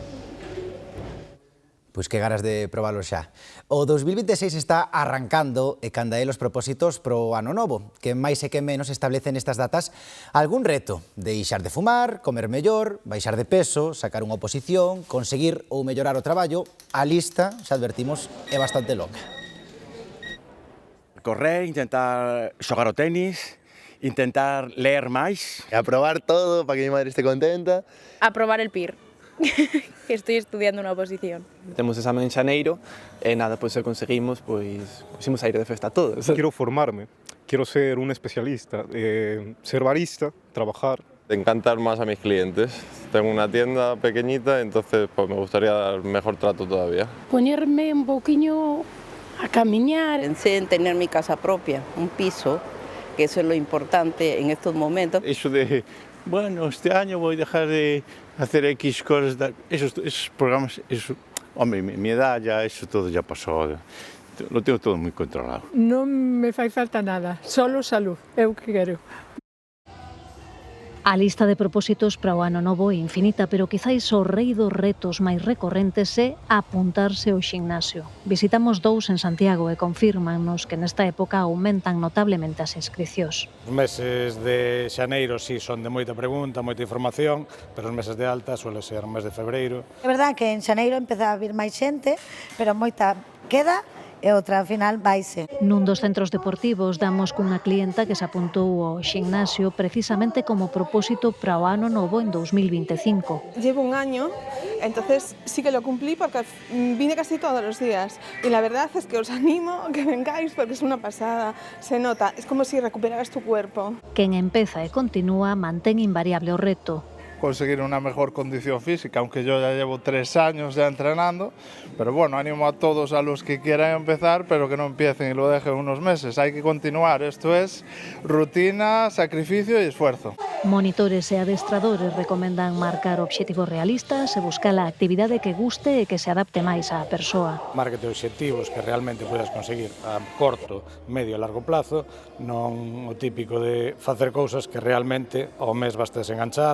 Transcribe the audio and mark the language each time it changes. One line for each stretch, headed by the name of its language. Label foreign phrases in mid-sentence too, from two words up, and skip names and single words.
Galician: Pois que ganas de probalo xa. O 2026 está arrancando e canda é os propósitos pro ano novo, que máis e que menos establecen estas datas algún reto: deixar de fumar, comer mellor, baixar de peso, sacar unha oposición, conseguir ou mellorar o traballo. A lista, xa advertimos, é bastante longa. Correr, intentar xogar o tenis, intentar ler máis, aprobar todo
Spanish: para que mi madre esté contenta. Aprobar el PIR. Estoy estudiando una oposición.
Galician: Temos examen en xaneiro e nada, pois se conseguimos, pois imos a ir de festa todos.
Spanish: Quiero formarme, quiero ser un especialista, ser barista, trabajar. Encantar más a mis clientes. Tengo una tienda pequeñita, entonces pues me gustaría dar mejor trato todavía. Ponerme un poquillo a caminar. Pensé en tener mi casa propia, un piso, que eso es lo importante en estos momentos. Eso de, bueno, este año voy a dejar de hacer X cosas, esos programas, eso, hombre, mi edad ya, eso todo ya pasó, lo tengo todo muy controlado.
Galician: Non me fai falta nada, solo salud, é o que quero. A lista de propósitos para o ano novo é infinita, pero quizáis o rei dos retos máis recorrentes é apuntarse ao ximnasio. Visitamos dous en Santiago e confírmannos que nesta época aumentan notablemente as inscricións. Os meses de xaneiro sí son de moita pregunta, moita información, pero os meses de alta
Spanish: suele ser
Galician: o mes de febreiro. É verdade que en xaneiro empeza a vir máis xente, pero moita queda e outra, ao final, vaise. Nun dos centros deportivos damos cunha clienta que se apuntou ao ximnasio precisamente como propósito para o ano novo en 2025.
Spanish: Llevo un año, entonces sí que lo cumplí porque vine casi todos los días y la verdad es que os animo a que vengáis porque es una pasada, se nota, es como si recuperaras tu cuerpo.
Galician: Quen empeza e continúa mantén invariable o reto.
Spanish: Conseguir una mejor condición física, aunque yo ya llevo 3 años ya entrenando, pero bueno, animo a todos a los que quieran empezar, pero que no empiecen y lo dejen unos meses, hay que continuar, esto es rutina, sacrificio y esfuerzo.
Galician: Monitores e adestradores recomendan marcar obxectivos realistas e buscar a actividade que guste e que se adapte máis á persoa. Márcate obxectivos que realmente podas conseguir a corto, medio e
Spanish: largo plazo,
Galician: non o típico de facer cousas que realmente ao mes bastes enganchar.